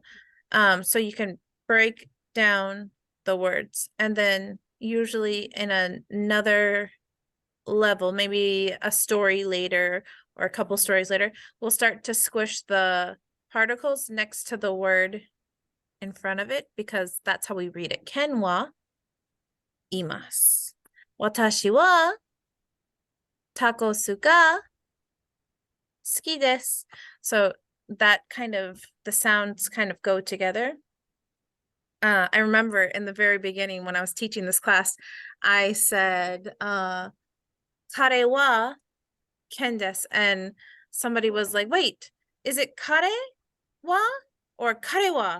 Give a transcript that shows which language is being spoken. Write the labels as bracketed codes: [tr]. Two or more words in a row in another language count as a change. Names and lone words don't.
[en] So you can break down the words, and then usually in another level, maybe a story later or a couple stories later, we'll start to squish the particles next to the word in front of it, because that's how we read it. [ja] Ken wa imasu. Watashi wa takosu ga suki desu. [en] So that kind of, the sounds kind of go together. I remember in the very beginning when I was teaching this class, I said, [ja] kare wa ken desu, [en] and somebody was like, wait, is it [ja] kare wa [en] or [ja] kare wa?